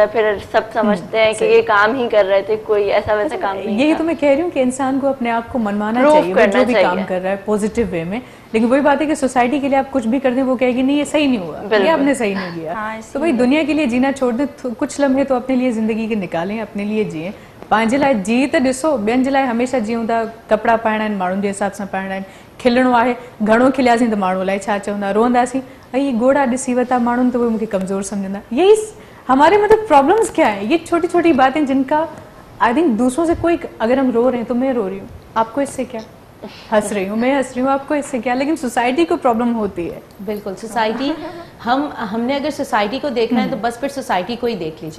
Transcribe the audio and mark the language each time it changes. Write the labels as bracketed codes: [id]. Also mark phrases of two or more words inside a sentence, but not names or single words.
[ur] پھر سب سمجھتے ہیں کہ یہ کام ہی کر رہے تھے, کوئی ایسا ویسا کام نہیں. یہی تو میں کہہ رہی ہوں کہ انسان کو اپنے آپ کو منوانا چاہیے جو بھی کام کر رہا ہے [en] positive way [ur] میں. لیکن وہی بات ہے کہ سوسائٹی کے لیے آپ کچھ بھی کر دیں وہ کہے گی نہیں یہ صحیح نہیں ہوا, یہ آپ نے صحیح نہیں کیا. تو بھائی دنیا کے لیے جینا چھوڑ دیں, کچھ لمحے تو اپنے لیے زندگی کے نکالیں, اپنے لیے جیئیں. [sd] پانچ लाइ जी त ॾिसो, ॿियनि जे लाइ हमेशह जीऊं था. कपिड़ा पाइणा आहिनि माण्हुनि जे हिसाब सां पाइणा आहिनि, खिलणो आहे, घणो खिलियासीं त माण्हू अलाए छा चवंदा, रोअंदासीं ऐं गोड़ा ॾिसी वरिता माण्हुनि त उहे मूंखे कमज़ोर सम्झंदा. [ur] یہی ہمارے مطلب پرابلمز کیا ہے، یہ چھوٹی چھوٹی باتیں جن کا [en] I think [ur] دوسروں سے کوئی، اگر ہم رو رہے ہیں تو میں رو رہی ہوں، آپ کو اس سے کیا، ہنس رہی ہوں میں ہنس رہی ہوں، آپ کو اس سے کیا. لیکن سوسائٹی کو پرابلم ہوتی ہے. بالکل سوسائٹی، ہم نے اگر سوسائٹی کو دیکھنا ہے تو بس پھر سوسائٹی کو ہی دیکھ لیجیے.